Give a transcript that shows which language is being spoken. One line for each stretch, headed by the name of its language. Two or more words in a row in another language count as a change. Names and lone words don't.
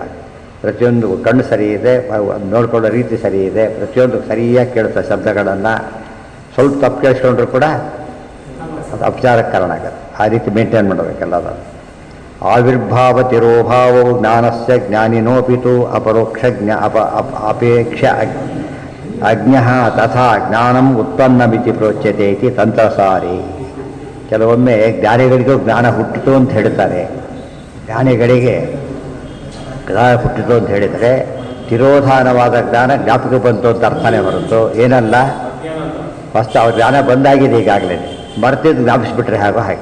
Kannada: ಪ್ರತಿಯೊಂದು ಕಣ್ಣು ಸರಿ ಇದೆ, ನೋಡ್ಕೊಳ್ಳೋ ರೀತಿ ಸರಿ ಇದೆ, ಪ್ರತಿಯೊಂದು ಸರಿಯಾಗಿ ಕೇಳುತ್ತೆ ಶಬ್ದಗಳನ್ನು. ಸ್ವಲ್ಪ ತಪ್ಪು ಕೇಳಿಸ್ಕೊಂಡ್ರು ಕೂಡ ಅದು ಅಪಚಾರಕ್ಕೆ ಕಾರಣ ಆಗುತ್ತೆ. ಆ ರೀತಿ ಮೇಂಟೈನ್ ಮಾಡಬೇಕೆಲ್ಲದ.
Sanskrit: ಆವಿರ್ಭಾವ ತಿರೋಭಾವವು ಜ್ಞಾನಸ್ಯ ಜ್ಞಾನಿನೋಪಿತು ಅಪರೋಕ್ಷ ಅಪೇಕ್ಷ ಅಜ್ಞ ತಥಾ ಜ್ಞಾನಂ ಉತ್ಪನ್ನಮಿತಿ ಪ್ರೋಚ್ಯತೆ ಇತಿ ತಂತ್ರಸಾರಿ.
Kannada: ಕೆಲವೊಮ್ಮೆ ಜ್ಞಾನಿಗಳಿಗೂ ಜ್ಞಾನ ಹುಟ್ಟಿತು ಅಂತ ಹೇಳ್ತಾರೆ. ಜ್ಞಾನಿಗಳಿಗೆ ಜ್ಞಾನ ಹುಟ್ಟಿತು ಅಂತ ಹೇಳಿದರೆ ತಿರೋಧಾನವಾದ ಜ್ಞಾನ ಜ್ಞಾಪಕ ಬಂತು ಅಂತ ಅರ್ಥನೇ ಹೊರತು ಏನಲ್ಲ. ಫಸ್ಟ್ ಅವ್ರ ಜ್ಞಾನ ಬಂದಾಗಿದೆ, ಈಗಾಗಲೇ ಮರ್ತಿದ್ದು ಜ್ಞಾಪಿಸ್ಬಿಟ್ರೆ ಹಾಗೋ ಹಾಗೆ.